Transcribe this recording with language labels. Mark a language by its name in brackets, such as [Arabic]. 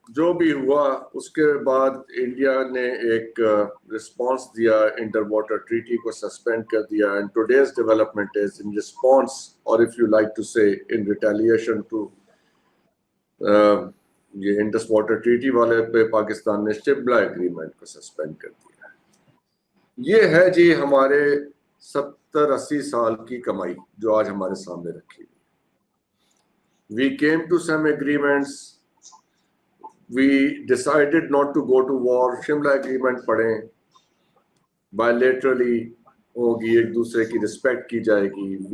[Hindi] जो भी हुआ उसके बाद इंडिया ने एक रिस्पांस दिया, इंटर वाटर ट्रीटी को सस्पेंड कर दिया, [English] and today's development is in response, [Hindi] और [English] if you like to say in retaliation to [Hindi] ये इंडस वाटर ट्रीटी वाले पे पाकिस्तान ने शिमला एग्रीमेंट को सस्पेंड कर दिया. ये है जी हमारे 70-80 साल की कमाई जो आज हमारे सामने रखी हुई. [English] We came to some agreements. We decided not to go to war. [Hindi] Shimla agreement पढ़ें, bilaterally होगी, एक दूसरे की रिस्पेक्ट की जाएगी.